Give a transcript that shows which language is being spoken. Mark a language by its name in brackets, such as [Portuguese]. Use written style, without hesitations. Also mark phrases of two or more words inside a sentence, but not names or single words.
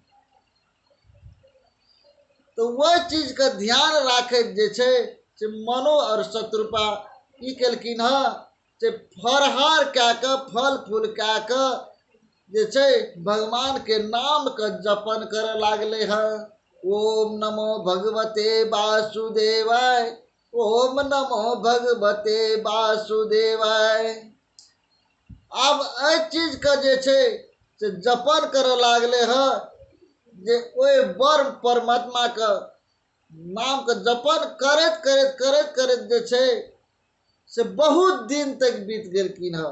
[Maithili] तो वह चीज का ध्यान राखैत जे छै से मनो और शत्रुपा की केलखिन हँ से फरहार कए के फल फूल कए के जे छै भगवान के नाम के जपन करे लागले हैं। [Sanskrit] ओम नमो भगवते वासुदेवाय, ओम नमो भगवते वासुदेवाय। [Maithili] अब एहि चीज के जे छै से जपन करे लागले हैं जे ओए बर परमात्मा के नाम के जपन करैत करैत करैत करैत जे छै से बहुत दिन तक बीत गेलखिन हँ।